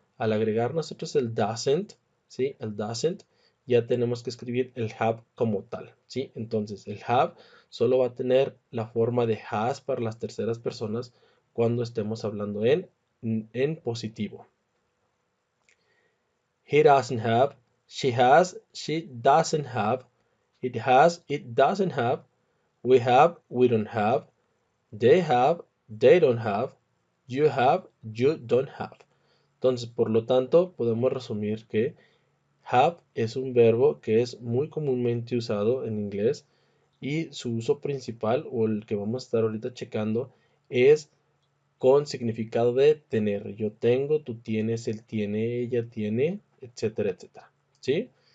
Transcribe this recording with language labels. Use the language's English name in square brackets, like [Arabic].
[Spanish] Al agregar nosotros el doesn't, ¿sí? El doesn't, ya tenemos que escribir el have como tal, ¿sí? Entonces, el have solo va a tener la forma de has para las terceras personas cuando estemos hablando en positivo. [English] He doesn't have, she has, she doesn't have, it has, it doesn't have, we have, we don't have, they have, they don't have, you have, you don't have. [Spanish] Entonces, por lo tanto, podemos resumir que have es un verbo que es muy comúnmente usado en inglés y su uso principal o el que vamos a estar ahorita checando es con significado de tener. Yo tengo, tú tienes, él tiene, ella tiene, etcétera, etcétera. ¿Sí?